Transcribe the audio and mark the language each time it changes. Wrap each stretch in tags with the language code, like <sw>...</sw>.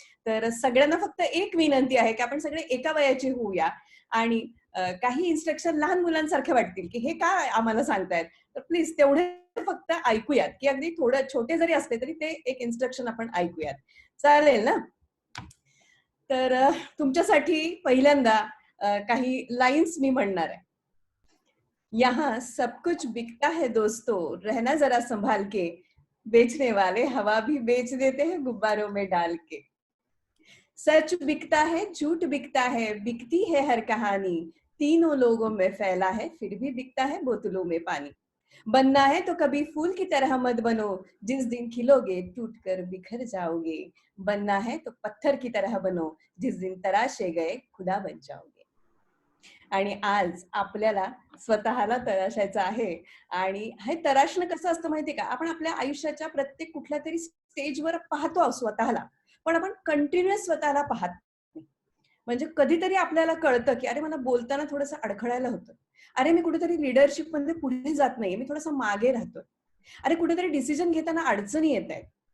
<mr>तर सगळ्यांना फक्त एक विनंती आहे की आपण सगळे एका वयाची होऊया आणि काही इन्स्ट्रक्शन लहान मुलांसारखे वाटतील की हे काय आम्हाला सांगतायत, तर प्लीज तेवढे फक्त ऐकूयात की अगदी थोडं छोटे जरी असले तरी ते एक इन्स्ट्रक्शन आपण ऐकूयात. चालेल ना? तर तुमच्यासाठी पहिल्यांदा काही लाईन्स मी म्हणणार आहे.</mr> <hi>यहाँ सब कुछ बिकता है दोस्तों, रहना जरा संभाल के, बेचने वाले हवा भी बेच देते हैं गुब्बारों में डाल के. सच बिकता है, झूठ बिकता है, बिकती है हर कहानी, तीनों लोगों में फैला है फिर भी बिकता है बोतलों में पानी. बनना है तो कभी फूल की तरह मत बनो, जिस दिन खिलोगे टूट कर बिखर जाओगे. बनना है तो पत्थर की तरह बनो, जिस दिन तराशे गए खुदा बन जाओगे.</hi> <mr>आणि आज आपल्याला स्वतःला तराशायचं आहे. आणि हे तराशणं कसं असतं माहितीये का? आपण आपल्या आयुष्याच्या प्रत्येक कुठल्या तरी स्टेजवर पाहतो स्वतःला, पण आपण कंटिन्युअस स्वतःला पाहत नाही. म्हणजे कधीतरी आपल्याला कळतं की अरे मला बोलताना थोडंसं अडखळायला होतं, अरे मी कुठेतरी लिडरशिप मध्ये पुढे जात नाहीये, मी थोडंसं मागे राहतोय, अरे कुठेतरी डिसिजन घेताना अडचणी येत आहेत.</mr>